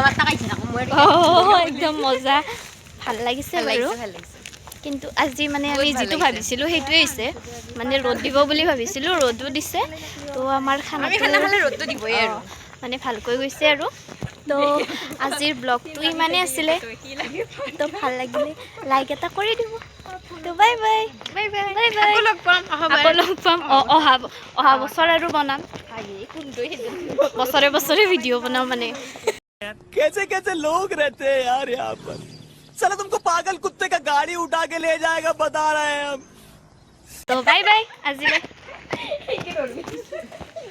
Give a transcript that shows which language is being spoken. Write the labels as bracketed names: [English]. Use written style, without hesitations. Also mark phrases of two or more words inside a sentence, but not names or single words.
[Assamese] একদম মজা ভাল লাগিছে বাৰু কিন্তু আজি মানে আমি যিটো ভাবিছিলোঁ সেইটোৱে হৈছে মানে ৰ'দ দিব বুলি ভাবিছিলোঁ ৰ'দো দিছে তো আমাৰ খানা খালে ৰ'দটো দিবই আৰু মানে ভালকৈ গৈছে আৰু তো আজিৰ ব্লগটো ইমানেই আছিলে তো ভাল লাগিলে লাইক এটা কৰি দিব তো বাই বাই বাই বাই বাই বাই আকৌ লগ পাম অহা বছৰ আৰু বনাম বছৰে বছৰে ভিডিঅ' বনাম মানে [Hindi] कैसे कैसे लोग रहते हैं यार यहाँ पर साला तुमको पागल कुत्ते का गाड़ी उठा के ले जाएगा बता रहे हैं हम [Assamese] তো বাই বাই আজিলৈ